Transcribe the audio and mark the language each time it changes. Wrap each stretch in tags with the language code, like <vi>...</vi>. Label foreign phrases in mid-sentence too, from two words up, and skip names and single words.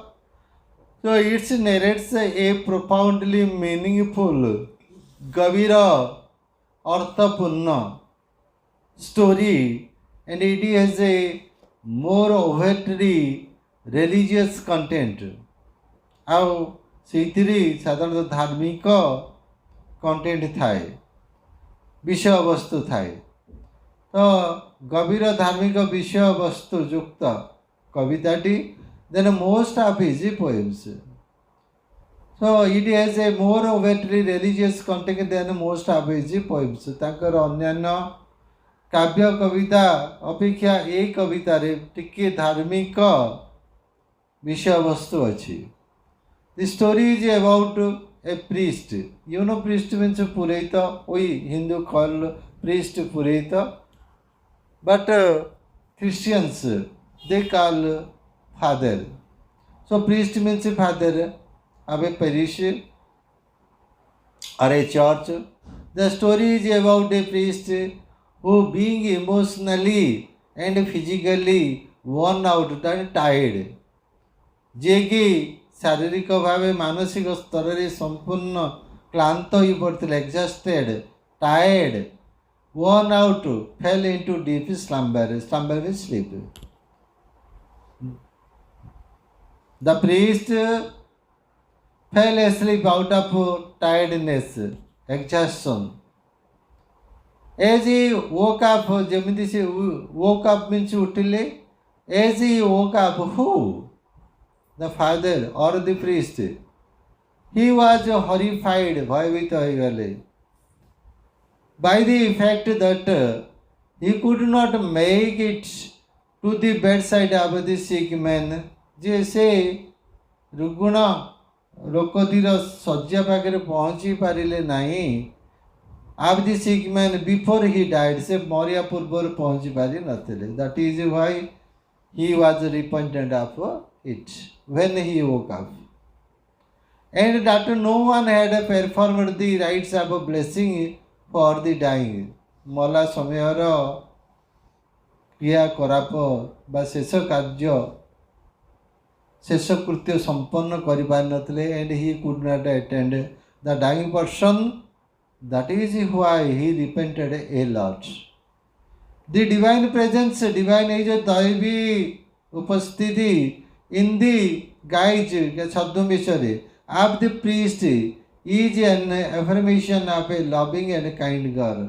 <en>So it narrates a profoundly meaningful</en> <or>ଗଭୀର ଅର୍ଥପୂର୍ଣ୍ଣ</or> <en>story, and it has a more overtly religious content.</en> <or>ଆଉ ସେଇଥିରେ ସାଧାରଣତଃ ଧାର୍ମିକ କଣ୍ଟେଣ୍ଟ ଥାଏ, ବିଷୟବସ୍ତୁ ଥାଏ। ତ ଗଭୀର ଧାର୍ମିକ ବିଷୟବସ୍ତୁ ଯୁକ୍ତ କବିତାଟି</or> <en>then most of his poems. So it has a more overtly religious content than most of his poems.</en> <or>ତାଙ୍କର ଅନ୍ୟାନ୍ୟ କାବ୍ୟ କବିତା ଅପେକ୍ଷା ଏ କବିତାରେ ଟିକେ ଧାର୍ମିକ ବିଷୟବସ୍ତୁ ଅଛି।</or> <en>The story is about a priest. You know priest means Pureta. We Hindu call priest Pureta. But Christians, they call father. So priest means father of a parish or a church. The story is about a priest who, being emotionally and physically worn out and tired,</en> <or>ଯିଏକି ଶାରୀରିକ ଭାବେ ମାନସିକ ସ୍ତରରେ ସମ୍ପୂର୍ଣ୍ଣ କ୍ଳାନ୍ତ ହୋଇପଡ଼ିଥିଲେ,</or> <en>exhausted, tired, worn out, fell into deep slumber. Slumber means sleep. The priest fell asleep out of tiredness, exhaustion. As he woke up,</en> <or>ଯେମିତି ସେ</or> <en>woke up means ଉଠିଲେ, as he woke up, who? The father or the priest. He was horrified,</en> <or>ଭୟଭୀତ ହୋଇଗଲେ,</or> <en>by the fact that he could not make it to the bedside of the sick man.</en> <or>ଯେ ସେ ରୁଗ୍ଣ ଲୋକଟିର ଶଯ୍ୟା ପାଖରେ ପହଞ୍ଚି ପାରିଲେ ନାହିଁ।</or> <en>of the sick man before he died,</en> <or>ସେ ମରିବା ପୂର୍ବରୁ ପହଞ୍ଚି ପାରିନଥିଲେ।</or> <en>That is why he was repentant of it when he woke up, and that no one had performed the rites of blessing for the dying.</en> <or>ମଲା ସମୟର କ୍ରିୟାକଳାପ ବା ଶେଷ କାର୍ଯ୍ୟ, ଶେଷ କୃତ୍ୟ ସମ୍ପନ୍ନ କରିପାରିନଥିଲେ,</or> <en>and he could not attend the dying person That is why he repented a lot. The divine presence, divine is a</en> <or>ଦୈବୀ ଉପସ୍ଥିତି</or> <en>in the guise Sadhumishari of the priest is an affirmation of a loving and kind God.</en>